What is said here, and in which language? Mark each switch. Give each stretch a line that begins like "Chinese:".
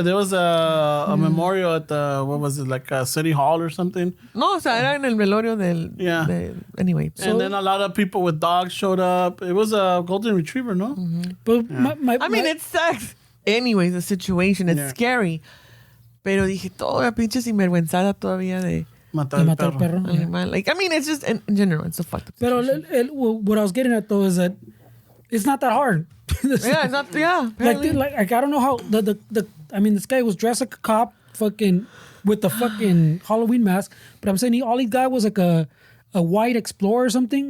English: There was a memorial at the, what was it, like a city hall or something?
Spanish: No, o sea, era en el velorio del...
English: Yeah. Anyway. And then a lot of people with dogs showed up. It was a golden retriever, no? But I mean, it sucks. Anyways, the situation, it's scary.
Spanish: Pero dije, toda pinche sinvergüenzada todavía de... Matar el perro. Animal.
English: Like, I mean, it's just, in general, it's a fucked up
Spanish: Pero
English: situation. what I was getting at though is that it's not that hard. Yeah, it's not, yeah. Apparently. Like I don't know how I mean, this guy was dressed like a cop, fucking with the fucking Halloween mask. But I'm saying all he got was like a white Explorer or something.